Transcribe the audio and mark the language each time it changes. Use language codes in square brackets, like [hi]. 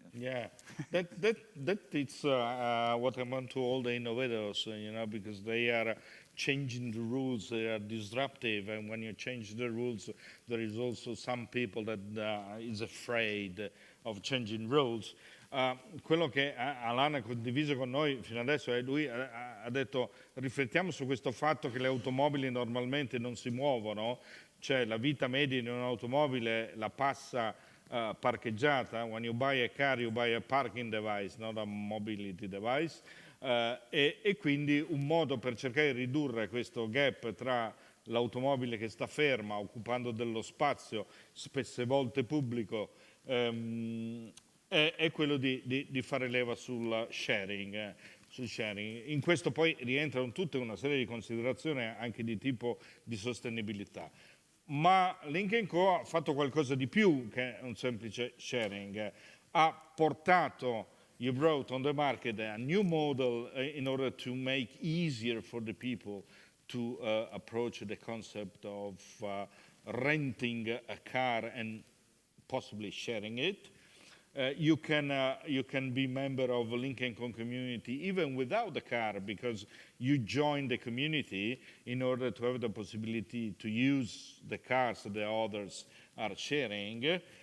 [en] Yeah, that is what I want to all the innovators, because they are changing the rules, they are disruptive, and when you change the rules, there is also some people that is afraid of changing rules. [it] Quello che Alain ha condiviso con noi fino adesso è lui ha detto riflettiamo su questo fatto che le automobili normalmente non si muovono, cioè la vita media in un'automobile la passa parcheggiata. [en] When you buy a car you buy a parking device, not a mobility device, [it] e quindi un modo per cercare di ridurre questo gap tra l'automobile che sta ferma occupando dello spazio spesse volte pubblico è quello di fare leva sul sharing. In questo poi rientrano tutta una serie di considerazioni anche di tipo di sostenibilità. Ma Lynk Co ha fatto qualcosa di più che un semplice sharing. Ha portato, [en] you brought on the market a new model in order to make easier for the people to approach the concept of renting a car and possibly sharing it. You can be member of a Lynk Co community even without the car, because you join the community in order to have the possibility to use the cars that the others are sharing.